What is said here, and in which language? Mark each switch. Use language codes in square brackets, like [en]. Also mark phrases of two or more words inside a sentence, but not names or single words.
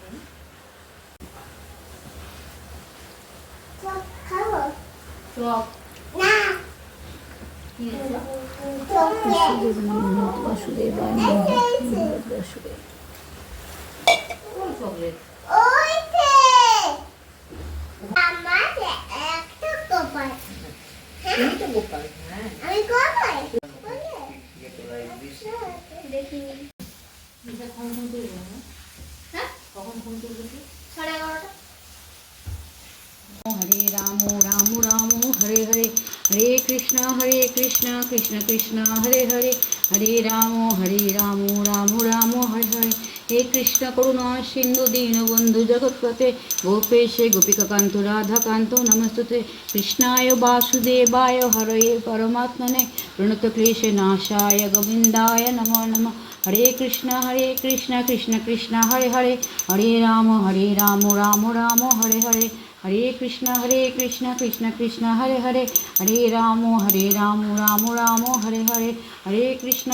[bn] চপ বাসুদেবায় চকলেট গোপাল। হ্যাঁ, কখন ফোন করবো? 11:30। [sa] हरे राम राम राम हरे हरे, हरे कृष्ण कृष्ण कृष्ण हरे हरे, हरे राम राम राम हरे हरे। हे कृष्ण करुणा सिंधु दीनबंधु जगत्पते, गोपेश गोपिकाकान्त राधाकान्त नमस्तुते। कृष्णाय वासुदेवाय हरये परमात्मने, प्रणतक्लेशनाशाय गोविन्दाय नमो नमः। हरे कृष्ण कृष्ण कृष्ण हरे हरे, हरे राम राम राम हरे हरे, हरे कृष्ण कृष्ण कृष्ण हरे हरे, हरे राम राम हरे हरे, हरे कृष्ण